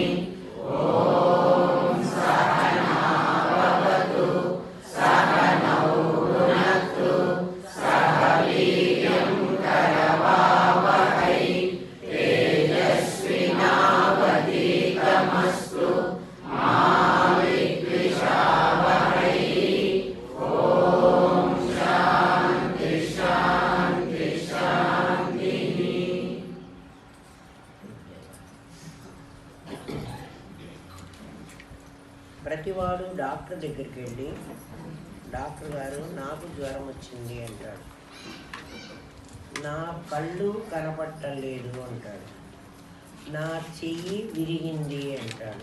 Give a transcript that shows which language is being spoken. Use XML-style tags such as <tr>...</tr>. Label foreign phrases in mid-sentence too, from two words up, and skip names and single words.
<sa>ॐ सहना भवतु सहनौ भुनक्तु सह वीर्यं करवावहै तेजस्विनावधीतमस्तु मा विद्विषावहै। ॐ शान्ति शान्ति शान्तिः।</sa> <te>ప్రతివాడు డాక్టర్ దగ్గరికి వెళ్ళి డాక్టర్ గారు నాకు జ్వరం వచ్చింది అంటాడు, నా కళ్ళు కనపట్టలేదు అంటాడు, నా చెయ్యి విరిగింది అంటాడు.</te>